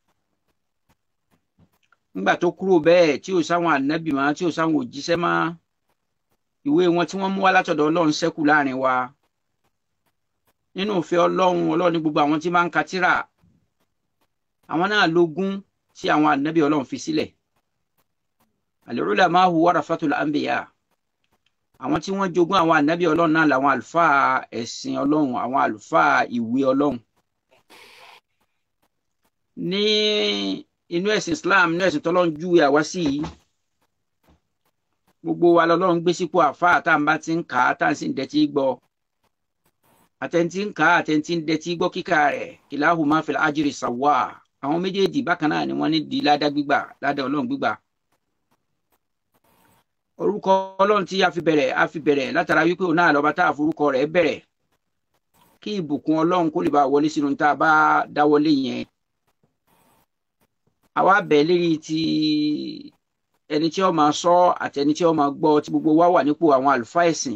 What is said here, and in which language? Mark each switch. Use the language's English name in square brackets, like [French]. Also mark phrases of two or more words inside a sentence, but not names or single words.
[Yoruba] Nígbà tó kúrò bẹ́ẹ̀, tí ò sáwọn ànábì mọ́, tí ò sáwọn òjíṣẹ́ mọ́, ìwé wọn tí wọ́n mú wá látọ̀dọ̀ Ọlọ́run ṣẹ́kù láàrin wa. Nínú ìfẹ́ Ọlọ́run ní gbogbo àwọn tí máa ń ka tírà, àwọn náà lógún tí àwọn ànábì Ọlọ́run fi sílẹ̀. [Arabic] العلماء ورثة الأنبياء. [Yoruba] Àwọn tí wọ́n jogún àwọn ànábì Ọlọ́run náà làwọn àlùfáà ẹ̀sìn Ọlọ́run, àwọn àlùfáà ìwé Ọlọ́run. Ní inú ẹ̀sìn Islam, inú ẹ̀sìn tọ́lọ́run júwe àwa sí yìí, gbogbo wa lọ́lọ́run gbé sípò àfáà tá à ń bá ti ń kà á, tá à ń sì ń dẹ́tí gbọ́. Àtẹ̀ntí ń kà á, àtẹ̀ntí ń dẹ́tí gbọ́ kíkà rẹ̀, [Arabic] كلاهما في الأجر سواء. [Yoruba] Àwọn méjèèjì bákan náà ni wọ́n ní di ládá gbígbà, ládá Ọlọ́run gbígbà. Orúkọ Ọlọ́run tí a fi bẹ̀rẹ̀ látara wípé òun náà lọ́ba tá a forúkọ rẹ̀ bẹ̀rẹ̀. kí ìbùkún Ọlọ́run kó lè bá wọlé sínú tá a bá dáwọ́lé yẹn. Àwa bẹ̀ lérí ti ẹni tí ó máa sọ àti ẹni tí ó máa gbọ́, tí gbogbo wa wà nípò àwọn àlùfáà ẹ̀sìn.